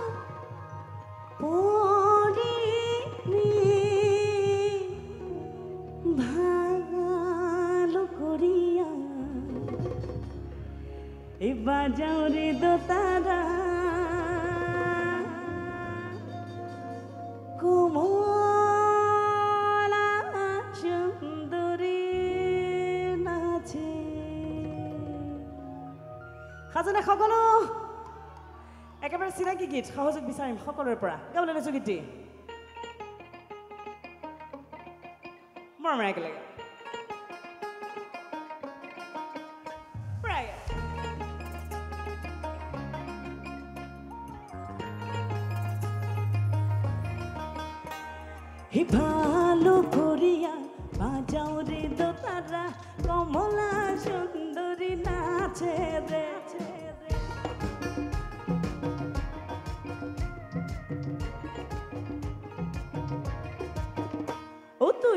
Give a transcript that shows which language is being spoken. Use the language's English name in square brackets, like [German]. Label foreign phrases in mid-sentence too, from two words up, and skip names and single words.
[Bangla] পরে ভালো করিয়া এই বাজাও রে দোতারা কমলা সুন্দরী নাচে [Assamese] খাজানা সকলো একেবাৰে চিনাকি গীত সহযোগ বিচাৰিম সকলোৰে পৰা গাবলৈ লৈছো গীতটি মৰমেৰে একেলগে হি [Bangla] ভালো করিয়া বাজাও রে দোতারা কমলা সুন্দরী নাচে রে ও তুই